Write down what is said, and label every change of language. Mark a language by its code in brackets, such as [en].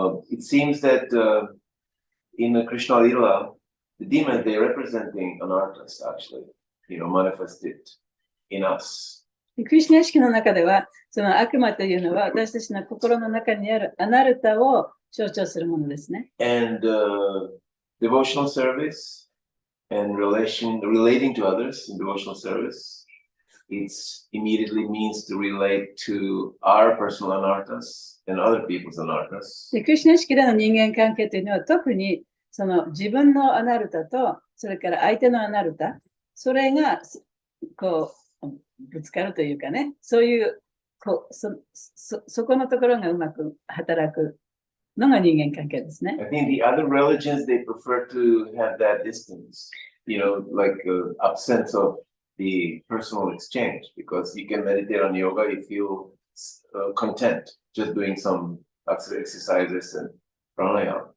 [en] It seems that in the Krishna Lila, the demon they're representing an artist actually, manifested in us. [ja] クリシュナ意識の中では、その悪魔というのは私たちの心の中にあるアナルタを象徴するものですね。 [en] And devotional service and relating to others in devotional service, it immediately means to relate to our personal anarthas and other people's anarthas. [ja] でクリシュナ意識での人間関係というのは特にその自分のアナルタとそれから相手のアナルタ、それがこうぶつかるというかね、そういうそこのところがうまく働くのが人間関係ですね。 [en] I think the other religions they prefer to have that distance, like absence of the personal exchange, because you can meditate on yoga, you feel content just doing some exercises and pranayama.